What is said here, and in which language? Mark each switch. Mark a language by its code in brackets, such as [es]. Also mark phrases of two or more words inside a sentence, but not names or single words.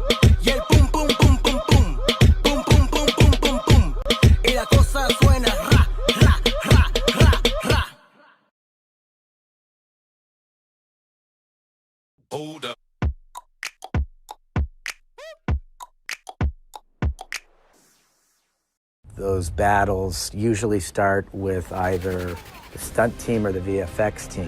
[es] Y el pum pum pum pum pum. Pum pum pum pum pum pum. Y la cosa suena ra ra ra ra ra. [en] Hold up. Those battles usually start with either the stunt team or the VFX team.